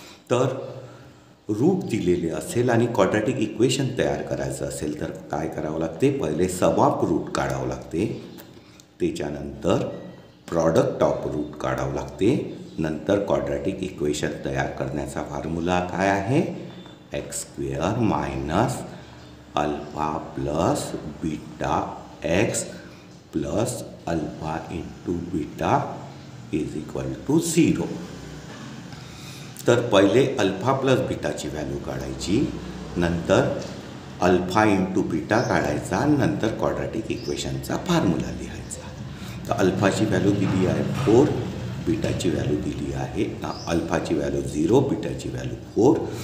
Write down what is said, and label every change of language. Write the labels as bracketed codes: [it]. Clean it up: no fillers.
[mr] तर रूट दिलेले असेल आणि क्वाड्रॅटिक इक्वेशन तयार करायचं असेल तर काय करावं लागते? पहिले सब ऑफ रूट काढावं लागते, त्याच्यानंतर प्रॉडक्ट ऑफ रूट काढावं लागते, नंतर क्वाड्रॅटिक इक्वेशन तयार करण्याचा फॉर्म्युला काय आहे? x² - [en] Alpha plus beta x plus alpha into beta is equal to 0. [mr] तर पहिले अल्फा प्लस बीटाची व्हॅल्यू काढायची, नंतर अल्फा इंटू बीटा काढायचा, नंतर क्वाड्रॅटिक इक्वेशनचा फॉर्म्युला लिहायचा. तर अल्फाची व्हॅल्यू दिली आहे 4, बीटाची व्हॅल्यू दिली आहे अल्फाची व्हॅल्यू 0, बीटाची व्हॅल्यू 4.